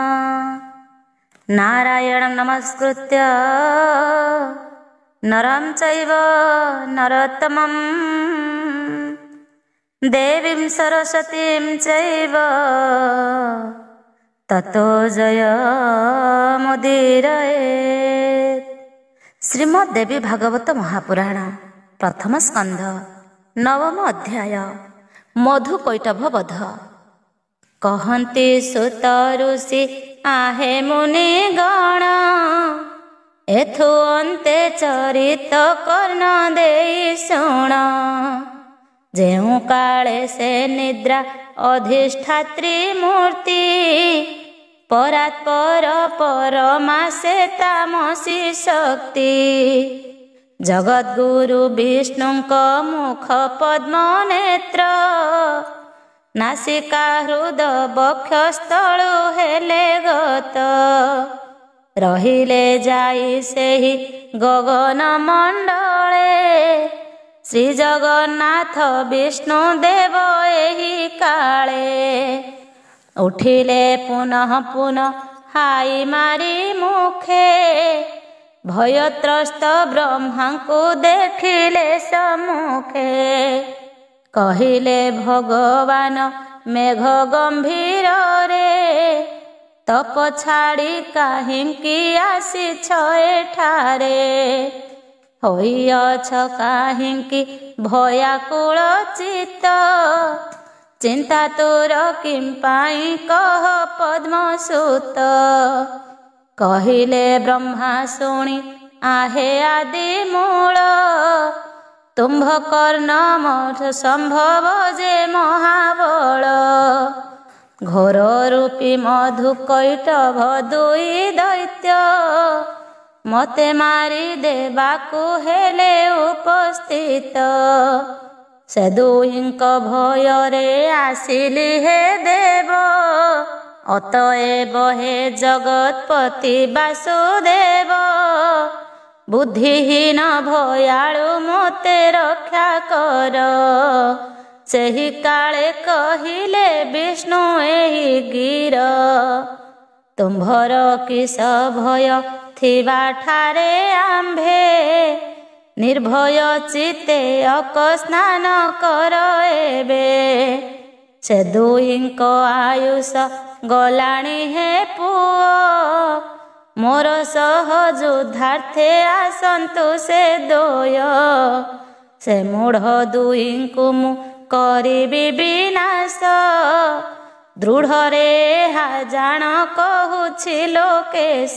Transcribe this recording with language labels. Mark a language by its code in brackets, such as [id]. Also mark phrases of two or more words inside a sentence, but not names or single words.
[sa] नारायणं नमस्कृत्य नरं चैव नरोत्तमं देवीं सरस्वतीं चैव ततो जयमुदीरयेत्। श्रीमद्देवी भागवत महापुराण प्रथम स्कंध नवम अध्याय मधुकैटभ वध। [or] କହନ୍ତି ସୁତ ଋଷି ଆହେ ମୁନି ଗଣ, ଏଥୁ ଅନ୍ତେ ଚରିତ କର୍ଣ୍ଣ ଦେଇ ଶୁଣ। ଜେଉଁ କାଳେ ସେ ନିଦ୍ରା ଅଧିଷ୍ଠାତ୍ରୀ ମୂର୍ତ୍ତି, ପରାତ୍ପର ପରମା ସେ ତାମସୀ ଶକ୍ତି। ଜଗଦ୍‌ଗୁରୁ ବିଷ୍ଣୁଙ୍କ ମୁଖ ପଦ୍ମ ନେତ୍ର, ନାସିକା ହୃଦ ବକ୍ଷସ୍ଥଳୁ ହେଲେ ଗତ। ରହିଲେ ଯାଇ ସେହି ଗଗନ ମଣ୍ଡଳେ, ଶ୍ରୀ ଜଗନ୍ନାଥ ବିଷ୍ଣୁ ଦେବ ଏହି କାଳେ। ଉଠିଲେ ପୁନଃ ପୁନଃ ହାଇ ମାରି ମୁଖେ, ଭୟତ୍ରସ୍ତ ବ୍ରହ୍ମା କୁ ଦେଖିଲେ ସମ୍ମୁଖେ। କହିଲେ ଭଗବାନ ମେଘ ଗମ୍ଭୀର ରେ, ତପ ଛାଡ଼ି କାହିଁକି ଆସିଛ ଏଠାରେ। ହୋଇଅଛ କାହିଁକି ଭୟାକୁଳ ଚିତ୍ତ, ଚିନ୍ତା ତୋର କିଂ ପାଇ କହ ପଦ୍ମସୁତ। କହିଲେ ବ୍ରହ୍ମା ଶୁଣି ଆହେ ଆଦି ମୂଳ, ତୁମ୍ଭ କର୍ଣ୍ଣ ମଠ ସମ୍ଭବ ଯେ ମହାବଳ। ଘୋର ରୂପୀ ମଧୁକୈଟଭ ଦୁଇ ଦୈତ୍ୟ, ମତେ ମାରି ଦେବାକୁ ହେଲେ ଉପସ୍ଥିତ। ସେ ଦୁହିଙ୍କ ଭୟରେ ଆସିଲି ହେ ଦେବ, ଅତଏବ ହେ ଜଗତପତି ବାସୁଦେବ, अतएव हे जगतपति वासुदेव। ବୁଦ୍ଧିହୀନ ଭୟାଳୁ ମୋତେ ରକ୍ଷା କର, ସେହି କାଳେ କହିଲେ ବିଷ୍ଣୁ ଏହି ଗିର। ତୁମ୍ଭର କିସ ଭୟ ଥିବା ଠାରେ ଆମ୍ଭେ, ନିର୍ଭୟ ଚିତ୍ତେ ଅକ ସ୍ନାନ କର ଏବେ। ସେ ଦୁହିଙ୍କ ଆୟୁଷ ଗଳାଣି ହେ ପୁଓ, ମୋର ସହଯୁଦ୍ଧାର୍ଥେ ଆସନ୍ତୁ ସେ ଦୋୟ। ସେ ମୂଢ଼ ଦୁହିଙ୍କୁ ମୁ କରିବି ବିନାଶ, ଦୃଢ଼ରେ ହା ଜାଣ କହୁଛି ଲୋକେଶ।